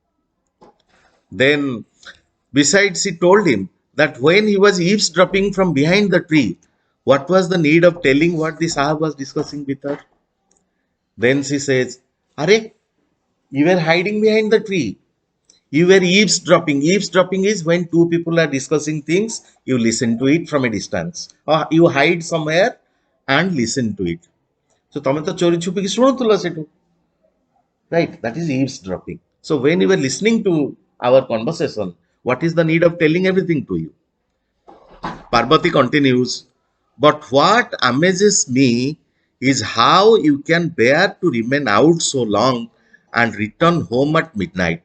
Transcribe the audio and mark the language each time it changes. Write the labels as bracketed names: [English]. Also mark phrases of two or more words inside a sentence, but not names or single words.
[English] Then, besides, he told him that when he was eavesdropping from behind the tree, what was the need of telling what the Sahab was discussing with her? Then she says, Are, you were hiding behind the tree. You were eavesdropping. Eavesdropping is when two people are discussing things, you listen to it from a distance. Or you hide somewhere and listen to it. So, [Odia] ତମେ ତ ଚୋରି ଛୁପିକି ଶୁଣୁଥିଲ ସେଠୁ. [English] Right? That is eavesdropping. So, when you were listening to our conversation, what is the need of telling everything to you? Parvati continues, but what amazes me is how you can bear to remain out so long and return home at midnight.